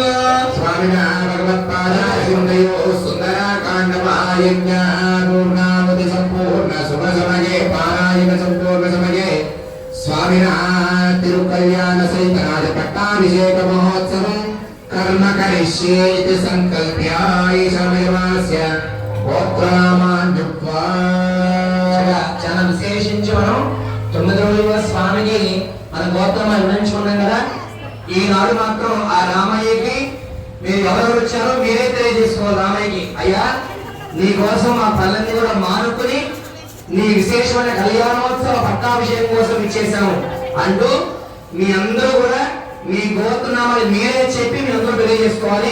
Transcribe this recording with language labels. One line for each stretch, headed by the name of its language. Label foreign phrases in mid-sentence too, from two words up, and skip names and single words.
Sanskrit: स्वामिनः भगवत्पादारविन्दयोः सुन्दराकाण्डमहायज्ञः पूर्णावति सम्पूर्ण शुभसमये पारायण सम्पूर्ण समये स्वामिनः तिरुकल्याण सहित राजपट्टाभिषेक महोत्सवं कर्म करिष्ये इति संकल्प्य ईशानदेवास्य गोत्रनामान् जप्त्वा
Telugu: చాలా విశేషించి మనం 9 రోజుల స్వామికి మన గోత్రం వివరించుకున్నాం కదా. ఈనాడు మాత్రం ఆ రామయ్యకి మీరు ఎవరెవరు వచ్చారో మీరే తెలియజేసుకోవాలి రామయ్యకి. అయ్యా నీ కోసం మా పనులన్నీ కూడా మానుకుని నీ విశేషమైన కళ్యాణోత్సవ పట్టాభిషేకం కోసం ఇచ్చేసాము అంటూ మీ అందరూ కూడా మీ గోత్రనామాలు మీరే చెప్పి మీ అందరూ తెలియజేసుకోవాలి.